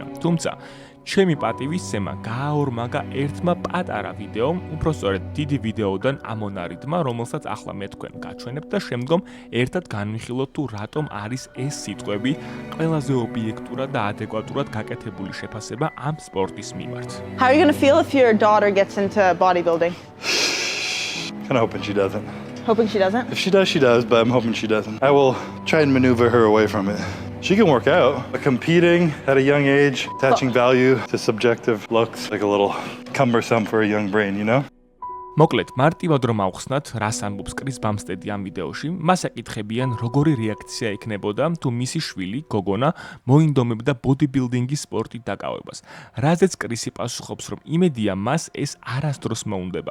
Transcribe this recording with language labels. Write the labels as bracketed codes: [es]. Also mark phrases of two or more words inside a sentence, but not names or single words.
[ka] თუმცა, ჩემი პატივისცემა გააორმაგა ერთმა პატარა ვიდეომ, უпростоრედ დიდი ვიდეოდან ამონარიდმა, რომელსაც ახლა მე თქვენ გაჩვენებთ და შემდგომ ერთად განვიხილოთ თუ რატომ არის ეს სიტყვები ყველაზე ობიექტურად და ადეკვატურად გაკეთებული შეფასება ამ სპორტის მიმართ. [en] How are you going to feel if your daughter gets into bodybuilding? Kind of hoping she doesn't. Hoping she doesn't? If she does, she does, but I'm hoping she doesn't. I will try and maneuver her away from it. She can work out, but competing at a young age, attaching value to subjective looks like a little cumbersome for a young brain, you know? [ka] მოკლედ, მარტივად რომ ავხსნათ, რას ამბობს კრის ბამსტედი ამ ვიდეოში, მას აკითხებიან, როგორი რეაქცია ექნებოდა თუ მისი შვილი, გოგონა, მოინდომებდა ბოდიბილდინგის სპორტით დაკავებას. რაზეც კრისი პასუხობს, რომ იმედია მას ეს არასდროს მოუნდება.